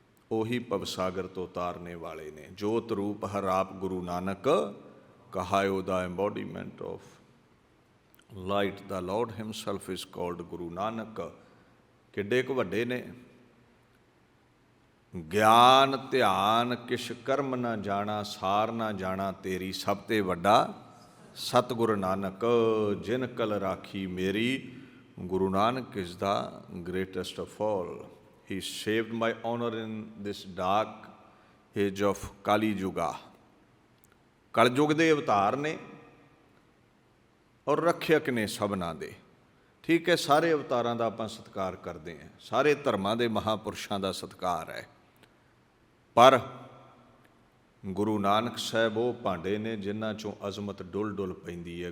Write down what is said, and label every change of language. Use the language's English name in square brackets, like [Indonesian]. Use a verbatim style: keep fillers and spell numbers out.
[Punjabi] ਉਹੀ ਭਵਸਾਗਰ ਤੋਂ ਉਤਾਰਨੇ ਵਾਲੇ ਨੇ। ਜੋਤ ਰੂਪ ਹਰ ਆਪ ਗੁਰੂ ਨਾਨਕ ਕਹਾਇਓ [English] the embodiment of light, the Lord himself is called [Punjabi] Guru Nanak. ਕਿੱਡੇ ਕੁ ਵੱਡੇ ਨੇ। ਗਿਆਨ ਧਿਆਨ ਕਿਛ ਕਰਮ ਨਾ ਜਾਣਾ, ਸਾਰ ਨਾ ਜਾਣਾ ਤੇਰੀ, ਸਭ ਤੇ ਵੱਡਾ ਸਤਿਗੁਰ ਨਾਨਕ। ਜਿਨ ਕਲ ਰਾਖੀ ਮੇਰੀ, Guru Nanak [English] Is the greatest of all. He saved my honor in this dark age of Kali Yuga. [Punjabi] Kalyug ਦੇ ਅਵਤਾਰ ਨੇ ਔਰ ਰੱਖਿਅਕ ਨੇ ਸਭਨਾਂ ਦੇ। ਠੀਕ ਹੈ, ਸਾਰੇ ਅਵਤਾਰਾਂ ਦਾ ਆਪਾਂ ਸਤਿਕਾਰ ਕਰਦੇ ਹਾਂ, ਸਾਰੇ ਧਰਮਾਂ ਦੇ ਮਹਾਂਪੁਰਸ਼ਾਂ ਦਾ ਸਤਿਕਾਰ ਹੈ, ਪਰ ਗੁਰੂ ਨਾਨਕ ਸਾਹਿਬ ਉਹ ਭਾਂਡੇ ਨੇ ਜਿਨ੍ਹਾਂ 'ਚੋਂ ਅਜ਼ਮਤ ਡੁੱਲ ਡੁੱਲ ਪੈਂਦੀ ਹੈ।